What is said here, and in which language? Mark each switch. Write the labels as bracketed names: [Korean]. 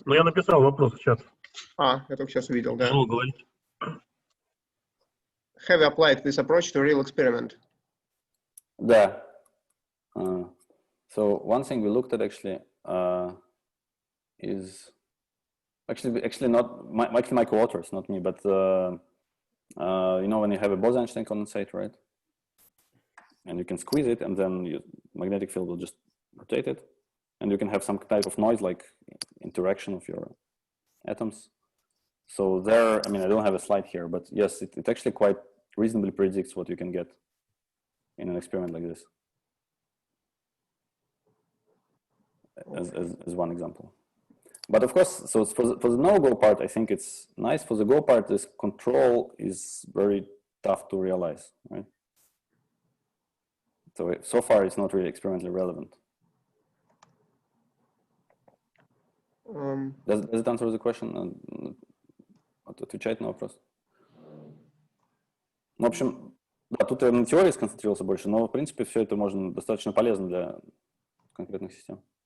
[Russian] Ну, я написал вопрос в чат. Я только сейчас увидел, да. Тяжело говорить. [English] Have you applied this approach to real experiment? [Russian] Да. [English] So one thing we looked at actually is actually not actually my co-authors, not me, but you know when you have a Bose-Einstein condensate, right? And you can squeeze it, and then your magnetic field will just rotate it, and you can have some type of noise like interaction of your atoms. So there, I mean, I don't have a slide here, but yes, it actually quite reasonably predicts what you can get in an experiment like this. As one example. But of course, so for the no-go part, I think it's nice. For the go part, this control is very tough to realize, right? So far, it's not really experimentally relevant. Does it answer the question? [Russian] Отвечать на вопрос? В общем, да, тут я на теории сконцентрировался больше, но в принципе все это можно достаточно полезно для конкретных систем.